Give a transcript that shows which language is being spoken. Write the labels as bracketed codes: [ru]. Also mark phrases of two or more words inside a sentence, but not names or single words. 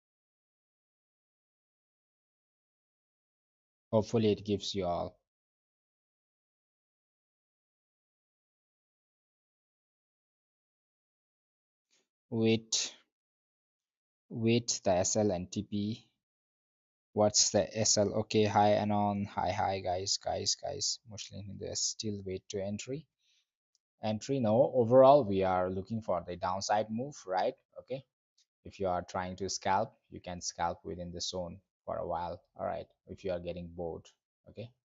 [en] Hopefully, it gives you all with the SL and TP. What's the SL? Okay, hi Anon. Hi guys, Muslim there's still wait to entry. Entry no. Overall, we are looking for the downside move, right? Okay. If you are trying to scalp, you can scalp within the zone for a while. All right. If you are getting bored, okay.